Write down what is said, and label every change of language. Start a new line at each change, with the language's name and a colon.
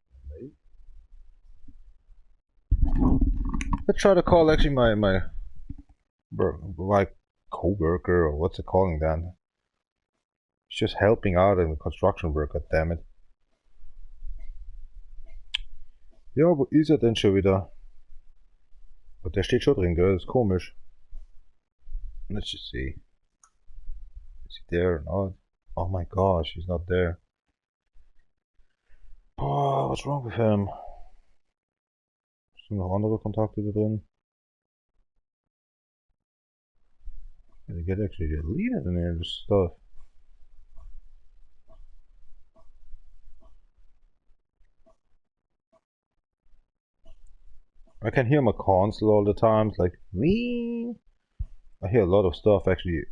English: Wait. Let's try to call actually my co-worker, or what's it calling then? He's just helping out in the construction work, goddammit.
German: Ja, wo ist er denn schon wieder? Oh, der steht schon drin, gell? Das ist komisch.
English: Let's just see. Is he there or not? Oh my gosh, he's not there. Oh, what's wrong with him?
German: Sind noch andere Kontakte da drin?
English: They get actually deleted in here, this stuff. I can hear my console all the time, it's like, me. I hear a lot of stuff actually.